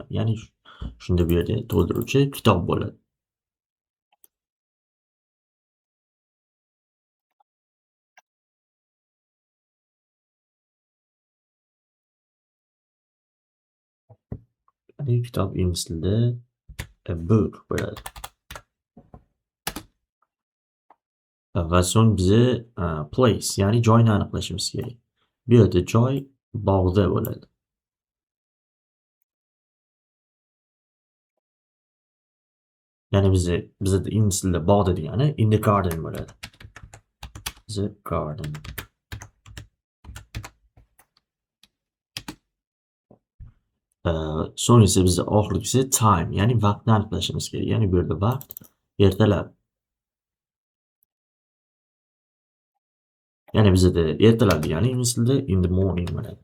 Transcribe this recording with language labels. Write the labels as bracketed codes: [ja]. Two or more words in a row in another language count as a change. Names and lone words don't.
[uz] Ya'ni shunda bu yerda to'ldiruvchi kitob bo'ladi. Ya'ni kitob ingliz tilida [en] a book [uz] bo'ladi. Va so'ng biza place, ya'ni joyni aniqlashimiz kerak. Bu yerda joy bog'da bo'ladi. Ya'ni bizda ingliz tilida bog'da degani [en] in the garden [uz] bo'ladi. [en] The garden. [uz] So'ng esa bizda oxirgisi time, ya'ni vaqtni aniqlashimiz kerak. Ya'ni bu yerda vaqt ertalab. Ya'ni bizda ertalab degani ingliz tilida [en] in the morning [uz] bo'ladi.